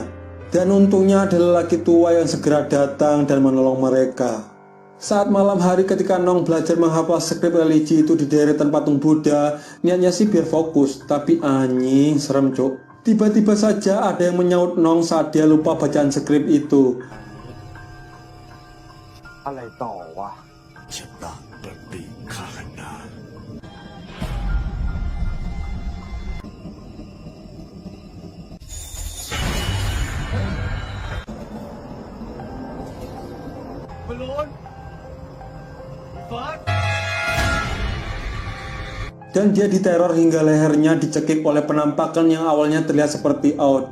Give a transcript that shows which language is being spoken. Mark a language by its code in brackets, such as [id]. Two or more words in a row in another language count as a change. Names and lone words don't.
[id] Dan untungnya adalah lelaki tua yang segera datang dan menolong mereka. Saat malam hari ketika Nong belajar menghafal skrip religi itu di deretan patung Buddha, niatnya sih biar fokus, tapi anjing serem cuk. Tiba-tiba saja ada yang menyaut Nong saat dia lupa bacaan skrip itu. [th] อะไรต่อวะ [pi] ชะตาปฏิฆานา Balon! [id] Fuck! Dan dia diteror hingga lehernya dicekik oleh penampakan yang awalnya terlihat seperti Out.